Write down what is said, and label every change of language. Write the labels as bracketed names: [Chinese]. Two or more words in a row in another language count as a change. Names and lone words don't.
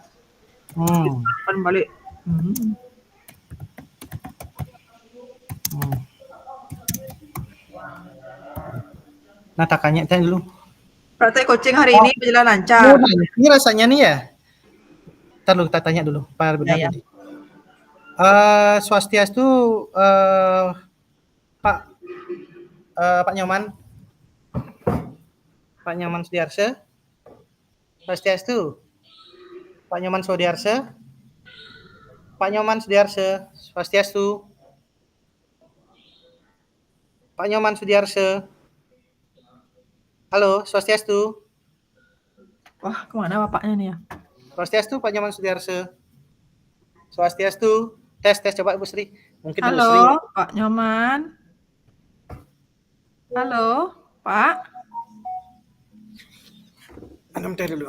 [Indonesian] Balik. Nah, tanya dulu. Praktek coaching hari ini berjalan lancar. Ini rasanya nih ya. Ntar lu kita tanya dulu, Pak benar tadi. Swastiastu Pak Nyoman. Pak Nyoman Sudiarsa. Swastiastu. Pak Nyoman Sudiarsa. Pak Nyoman Sudiarsa. Swastiastu. Pak Nyoman Sudiarsa. Halo, Swastiastu. Wah, kemana bapaknya nih ya? Swastiastu, Pak Nyoman Sudiarsa. Swastiastu. Tes coba Ibu Sri. Mungkin Halo, Ibu Sri. Pak Nyoman. Halo, Pak. Tes dulu.